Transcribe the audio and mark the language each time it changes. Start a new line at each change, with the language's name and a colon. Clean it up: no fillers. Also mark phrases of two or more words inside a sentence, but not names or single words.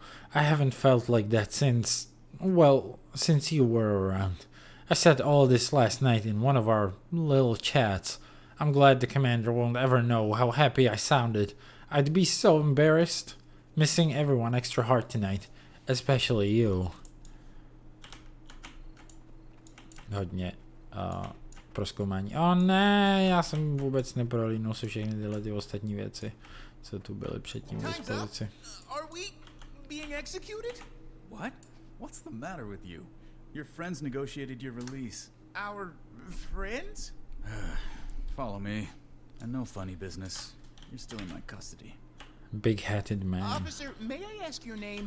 English: I haven't felt like that since you were around. I said all this last night in one of our little chats. I'm glad the commander won't ever know how happy I sounded. I'd be so embarrassed. Missing everyone extra hard tonight. Especially you.
Czech: Hodně prozkoumání. Ne, já jsem vůbec neprolínul si všechny tyhle ty ostatní věci, co tu byly předtím k dispozici.
English: Are we being executed? What? What's the matter with you? Your friends negotiated your release. Our friends? Follow me. And no funny business. You're still in my custody. Big-hatted man. Officer, may I ask your name?